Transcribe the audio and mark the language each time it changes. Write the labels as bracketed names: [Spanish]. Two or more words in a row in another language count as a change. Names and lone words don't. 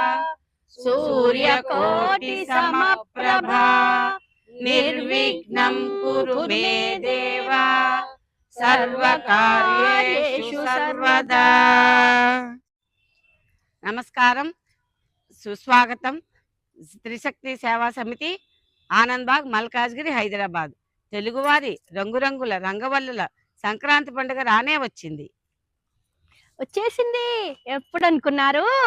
[Sanskrit] सूर्यकोटि समप्रभा निर्विघ्नं कुरु मे देव सर्वकार्येषु सर्वदा। [Telugu] నమస్కారం, సుస్వాగతం. త్రిశక్తి సేవా సమితి, ఆనంద్ బాగ్, మల్కాజ్గిరి, హైదరాబాద్. తెలుగువారి రంగురంగుల రంగవల్లుల సంక్రాంతి పండుగ రానే వచ్చేసింది. ఎప్పుడు అనుకున్నారు?